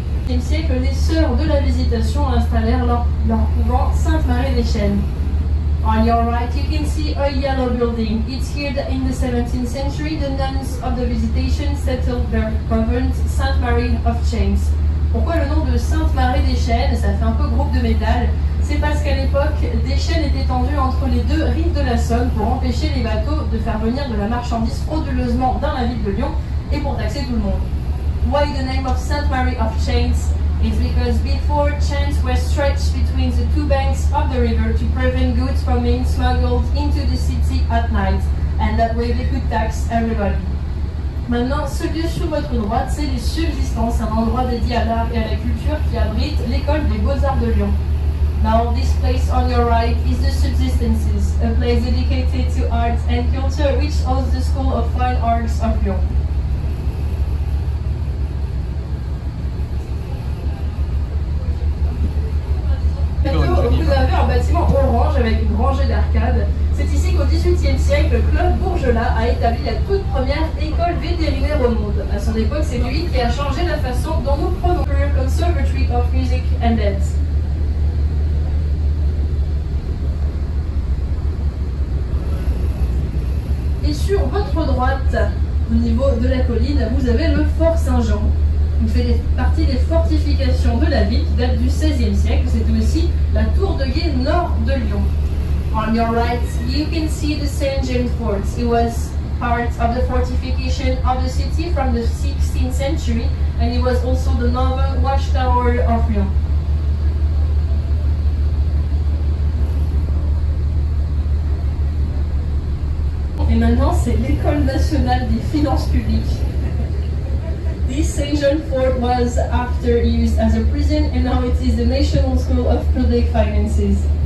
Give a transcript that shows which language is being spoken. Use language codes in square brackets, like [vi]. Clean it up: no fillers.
[fr] Au siècle, les Sœurs de la Visitation installèrent leur couvent Sainte-Marie-des-Chênes. [en] On your right, you can see a yellow building. It's here that in the 17th century, the nuns of the Visitation settled their convent Sainte Marie of Chains. [fr] Pourquoi le nom de Sainte-Marie-des-Chênes? Ça fait un peu groupe de métal. C'est parce qu'à l'époque, des chaînes étaient tendues entre les deux rives de la Saône pour empêcher les bateaux de faire venir de la marchandise frauduleusement dans la ville de Lyon et pour taxer tout le monde. Why the name of Sainte Marie of Chains? It's because before chains were stretched between the two banks of the river to prevent goods from being smuggled into the city at night, and that way they could tax everybody. Maintenant, ce lieu sur votre droite, c'est les Subsistances, un endroit dédié à l'art et à la culture qui abrite l'école des Beaux-Arts de Lyon. [en] Now, this place on your right is the Subsistances, a place dedicated to arts and culture which hosts the School of Fine Arts of Lyon. [fr] Vous avez un bâtiment orange avec une rangée d'arcades. C'est ici qu'au XVIIIe siècle, Claude Bourgelat a établi la toute première école vétérinaire au monde. À son époque, c'est lui qui a changé la façon dont nous prenons le Conservatory of Music and Dance. Et sur votre droite, au niveau de la colline, vous avez le Fort Saint-Jean. Il fait partie des fortifications de la ville qui date du XVIe siècle. C'est aussi la tour de guet nord de Lyon. [en] On your right, you can see the St. James Fort. It was part of the fortification of the city from the 16th century, and it was also the northern watchtower of Lyon. [fr] Et maintenant, c'est l'École nationale des finances publiques. [en] This St. John Fort was after used as a prison, and now it is the National School of Public Finances.